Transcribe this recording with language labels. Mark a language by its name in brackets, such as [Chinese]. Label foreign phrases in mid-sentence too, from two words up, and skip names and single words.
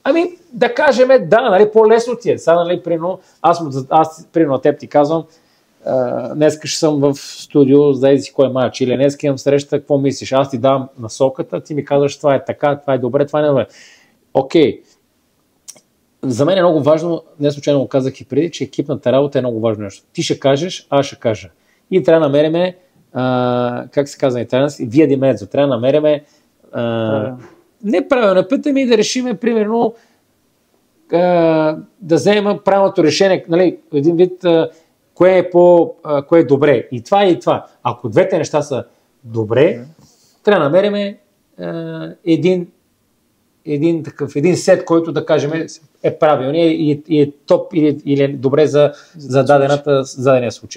[Bulgarian] Ами, да кажем, да, нали, по-лесно ти е. Сега, нали, примерно, аз примерно теб ти казвам, днес ще съм в студио, знай си кой матч, или днес имам среща, какво мислиш? Аз ти дам насоката, ти ми казваш, това е така, това е добре, това не е добре. Окей. За мен е много важно, не случайно го казах и преди, че екипната работа е много важно нещо. Ти ще кажеш, аз ще кажа. И трябва да намериме, как се казва на италиански, [Italian] via di mezzo. [Bulgarian] Трябва да намериме неправилно пътя ми да решиме, примерно, да вземем правилното решение, нали, един вид, кое е добре. И това. Ако двете неща са добре, трябва да намерим един сет, който да кажем е правилният и е топ или е добре за дадения случай.